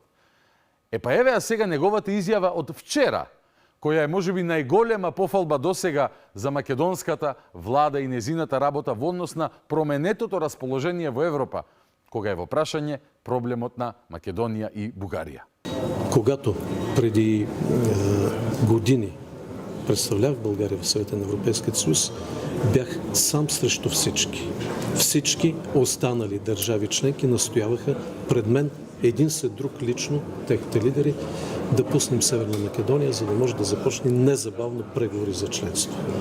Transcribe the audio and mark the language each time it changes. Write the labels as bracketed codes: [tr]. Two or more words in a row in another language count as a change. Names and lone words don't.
[mk] Па евеа сега неговата изјава од вчера, која е можеби најголема пофалба досега за македонската влада и незината работа во однос на променетото расположение во Европа, кога е во прашање проблемот на Македонија и Бугарија. [bg] Когато преди години представлявах България в Съвета на Европейския съюз, бях сам срещу всички. Всички останали държави членки настояваха пред мен един след друг лично, техните лидери, да пуснем Северна Македония, за да може да започне незабавно преговори за членство.